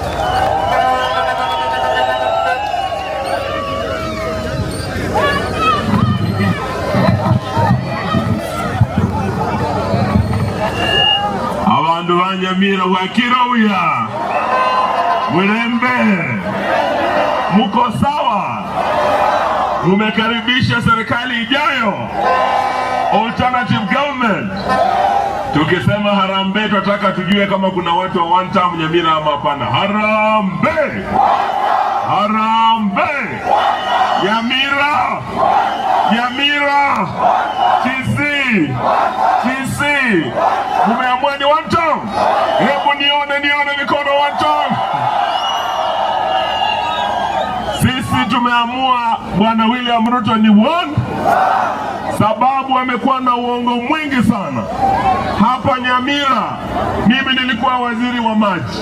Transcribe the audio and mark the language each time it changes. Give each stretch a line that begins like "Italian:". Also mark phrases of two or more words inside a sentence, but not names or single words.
Gusii: Abandu ba Nyamira wakirawia Murembe,
Swahili: muko sawa? Tumekaribisha serikali ijayo,
English: alternative government.
Swahili: Tukisema harambee, tunataka tujue kama kuna watu wa
English: one term
Swahili: Nyamira ama hapana. Harambee! Harambee! Nyamira! Nyamira! KISII! KISII! Mumeamua ni
English: one term?
Swahili: Hebu nione mikono
English: one term.
Swahili: Sisi tumeamua Bwana William Ruto ni one, sababu amekuwa na uongo mwingi sana. Hapa Nyamira mimi nilikuwa waziri wa maji.